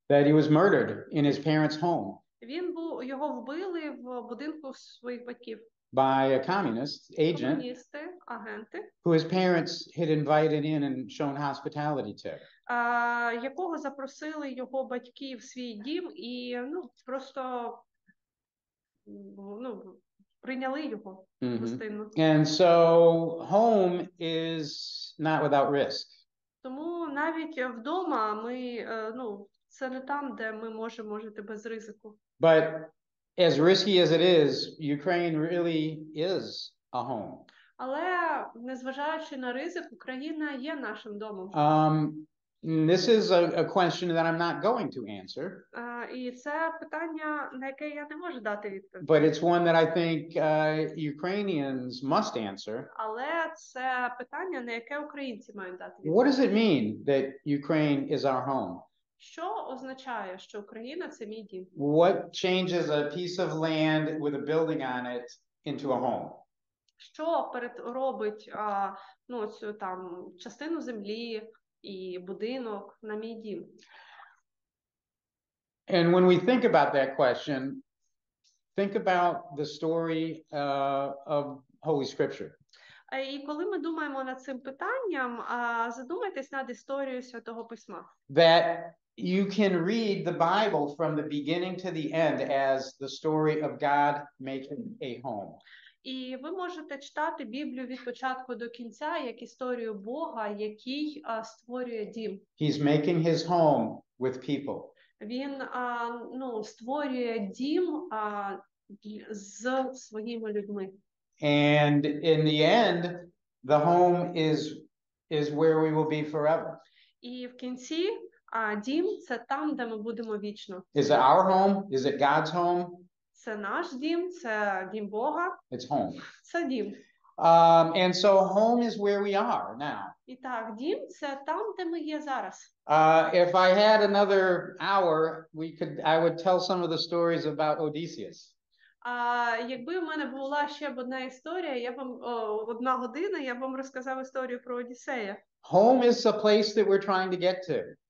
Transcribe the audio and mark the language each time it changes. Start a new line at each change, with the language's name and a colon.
English: That he was murdered in his parents' home.
Ukrainian: Його вбили в будинку своїх батьків.
English: By a communist agent.
Ukrainian: Комуністи, агенти.
English: Who his parents had invited in and shown hospitality to.
Ukrainian: Якого запросили його батьки в свій дім і просто прийняли його гостинно.
English: And so home is not without risk.
Ukrainian: Тому навіть вдома ми це не там, де ми можемо жити без ризику.
English: But as risky as it is, Ukraine really is a home.
Ukrainian: Але незважаючи на ризик, Україна є нашим домом.
English: This is a question that I'm not going to answer.
Ukrainian: І це питання, на яке я не можу дати відповідь.
English: But it's one that I think Ukrainians must answer.
Ukrainian: Але це питання, на яке українці мають дати відповідь.
English: What does it mean that Ukraine is our home?
Ukrainian: Що означає, що Україна – це мій дім?
English: What changes a piece of land with a building on it into a home?
Ukrainian: що робить ну, цю там частину землі і будинок на мій дім.
English: And when we think about that question, think about the story of Holy Scripture.
Ukrainian: І коли ми думаємо над цим питанням, задумайтесь над історією Святого Письма.
English: That you can read the Bible from the beginning to the end as the story of God making a home.
Ukrainian: І ви можете читати Біблію від початку до кінця як історію Бога, який створює дім.
English: He's making his home with people.
Ukrainian: Він ну, створює дім з своїми людьми.
English: And in the end, the home is where we will be forever.
Ukrainian: І в кінці дім – це там, де ми будемо вічно.
English: Is it our home? Is it God's home?
Ukrainian: Це наш дім, це дім Бога.
English: It's home.
Ukrainian: Це дім.
English: And so home is where we are now.
Ukrainian: І так, дім – це там, де ми є зараз.
English: If I had another hour, I would tell some of the stories about Odysseus.
Ukrainian: Якби в мене була ще б одна історія, я вам одна година, я б вам розказав історію про Одіссея.
English: Home is the place that we're trying to get to.